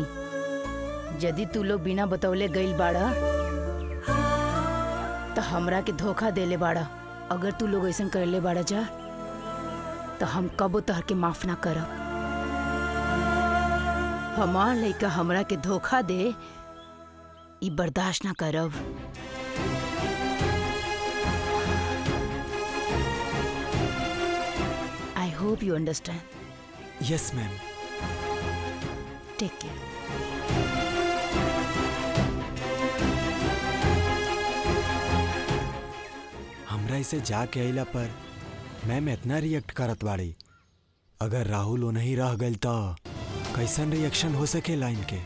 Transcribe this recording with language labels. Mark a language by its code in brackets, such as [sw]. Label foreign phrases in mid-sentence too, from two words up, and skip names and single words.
[bho] यदि तू लोग बिना बतौले गइल बाड़ा तो हमरा के धोखा देले बाड़ा। अगर तू लोग ऐसा करले बाड़ा जा तो हम कबो तोहर के माफ ना करब। हमार लइका हमरा के धोखा दे ई बर्दाश्त ना करब। [en] I hope you understand. yes ma'am. take care. [bho] हमरा इसे जाके अइला पर मैम इतना रिएक्ट करत बाड़ी, अगर राहुल वो नहीं रह गइल तो कैसन रिएक्शन हो सकेला इनके।